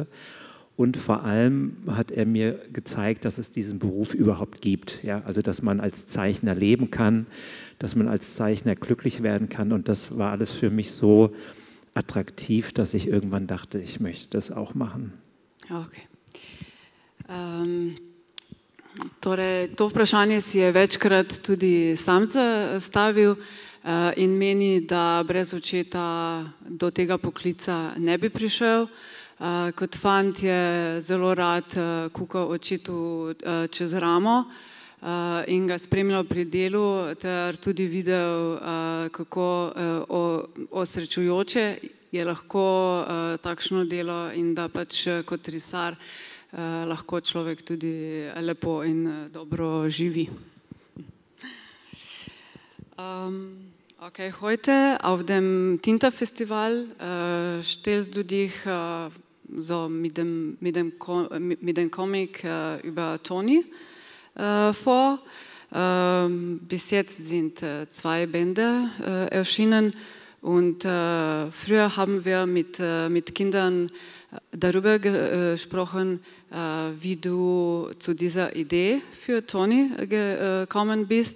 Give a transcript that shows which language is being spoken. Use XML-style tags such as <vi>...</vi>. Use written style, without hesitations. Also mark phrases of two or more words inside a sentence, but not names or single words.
<de>Und vor allem hat er mir gezeigt, dass es diesen Beruf überhaupt gibt. Ja? Also dass man als Zeichner leben kann, dass man als Zeichner glücklich werden kann. Und das war alles für mich so attraktiv, dass ich irgendwann dachte, ich möchte das auch machen. Okay.</de> <sl>Torej, to vprašanje si je večkrat tudi sam zastavil in meni, da brez očeta do tega poklica ne bi prišel. Kot fant je zelo rad kukal očetu čez ramo in ga spremljal pri delu ter tudi videl, kako osrečujoče je lahko takšno delo in da pač kot risar lahko človek tudi lepo in dobro živi.</sl> <de>Okay, heute auf dem Tinta-Festival stellst du dich so mit dem Comic über Toni vor. Bis jetzt sind 2 Bände erschienen und früher haben wir mit Kindern darüber gesprochen, wie du zu dieser Idee für Toni gekommen bist.</de>